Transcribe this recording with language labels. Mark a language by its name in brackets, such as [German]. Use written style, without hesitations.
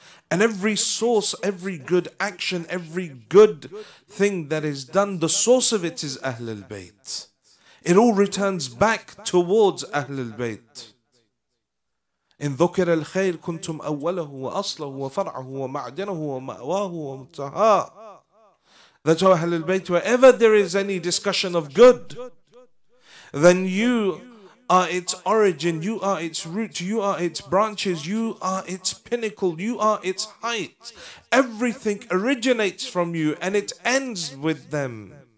[English] And every source, every good action, every good thing that is done, the source of it is Ahlylbayt. It all returns back towards Ahlylbayt. [Arabic] إن ذكر الخير كنتم أوله وأصله وفرعه ومعدنه ومأواه ومنتهاه. [English] That's how Ahlylbayt, wherever there is any discussion of good, then you are its origin, you are its root, you are its branches, you are its pinnacle, you are its height. Everything originates from you and it ends with them.